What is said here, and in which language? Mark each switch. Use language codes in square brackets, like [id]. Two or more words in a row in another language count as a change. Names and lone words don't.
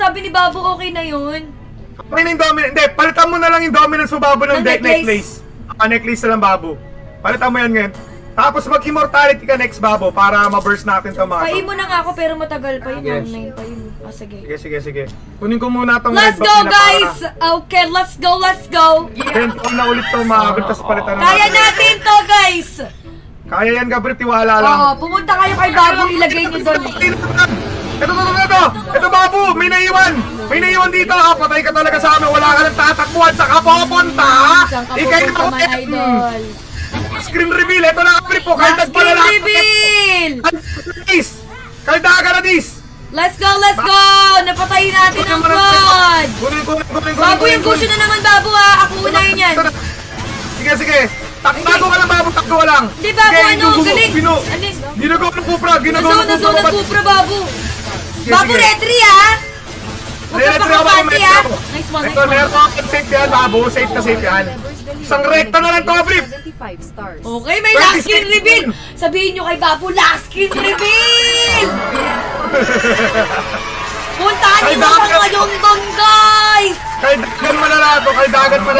[tl] Sabi ni Babu, okay na yun. May na yung dominance. Hindi, palitan mo na lang yung dominance mo, Babu, ng Ng necklace. necklace. Necklace na lang, Babu. Palitan mo yan ngayon. Tapos mag-immortality ka next, Babu, para ma-burst natin ito, mga to. Paiimo na nga ako pero matagal pa yun. [en] Yes. [tl] Online pa yun. Ah, sige. Sige. Kunin ko muna itong [en] Let's red go, [tl] box nila [en] guys! Okay, let's go! Then, [tl] na ulit ito, Babu, tapos palitan na Kaya natin to, guys! Kaya yan, Gabriel, tiwala lang. Oo, pumunta kayo kay Babu, ilagay niyo doon. Ito, Babu! May naiwan! May naiwan dito! Patay ka talaga sa amin! Wala ka nang tatakbuhan! Saan ka pupunta, ha? Saan ka Ikay pupunta, mo, [en] man, idol? Screen reveal! [tl] Ito na, April po! Kahit [en] Last screen reveal! Kaldaga na dis! Let's go, let's go! [tl] Napatayin natin ang squad! Kunin. Babu, yung gusto na naman, Babu, ha? Ako unahin yan. Sige. Takbo ka lang, Babu! Takbo ka lang! Di, Babu, Sige, ano? Galing! Ano? Ginagawa ng Kupra! Nazo ng Kupra, Babu! Sige, Babu, sige. retry, ha? Huwag ka Retry ako, pakapati, retry ha? ako. [en] Nice one, [tl] Ito, [en] nice [tl] meron [en] one. [tl] ako safe yan, Babu. Safe na safe yan. Isang rekta na lang to, April! [en] 75 stars. [tl] Okay, may [en] last skin reveal! [tl] Sabihin nyo kay Babu, [en] last skin reveal! [tl] Puntahan nyo na sa ngayon doon, guys! Kay dagan malala to, kay dagan malala.